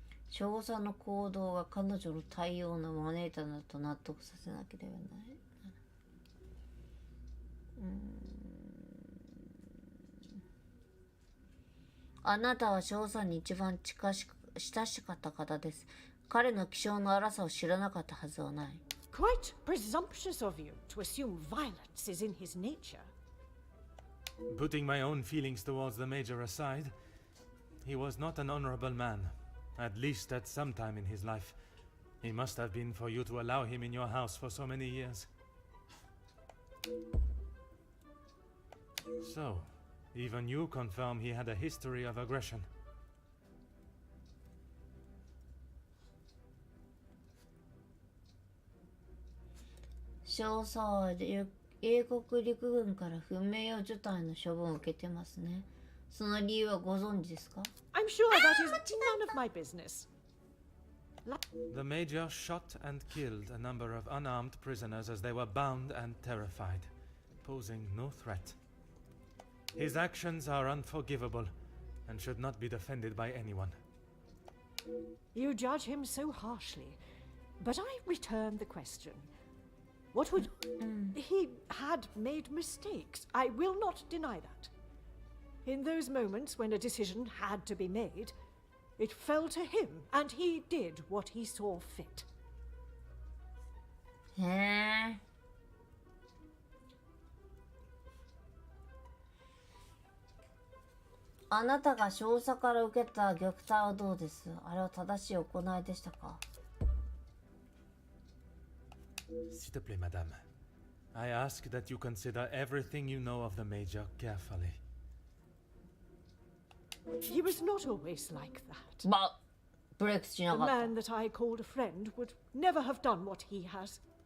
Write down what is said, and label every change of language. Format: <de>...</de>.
<ja>少佐の行動が彼女の対応の招いたのだと納得させなければならない。あなたは少佐に一番親しかった方です。彼の気性の荒さを知らなかったはずはない。</ja> <en>Quite presumptuous of you to assume violence is in his nature. Putting my own feelings towards the Major aside, he was not an honorable man, at least at some time in his life. He must have been for you to allow him in your house for so many years. So, even you confirm he had a history of aggression.</en> <ja>少佐は英国陸軍から不名誉除隊の処分を受けてますね。その理由はご存知ですか？</ja> <en>I'm sure that is none of my business. The Major shot and killed a number of unarmed prisoners as they were bound and terrified, posing no threat. His actions are unforgivable and should not be defended by anyone. You judge him so harshly, but I return the question. What would... He had made mistakes. I will not deny that. In those moments when a decision had to be made, it fell to him, and he did what he saw fit.</en> <ja>へえ。あなたが少佐から受けた虐待はどうです？あれは正しい行いでしたか？</ja> <fr>S'il te plaît, madame.</fr> <en>I ask that you consider everything you know of the Major carefully. He was not always like that.</en> <ja>まあ、ブレイクしな</ja> <en>The</en> <ja>かった。</ja> <en>man that I called a friend would never have done what he has.</en>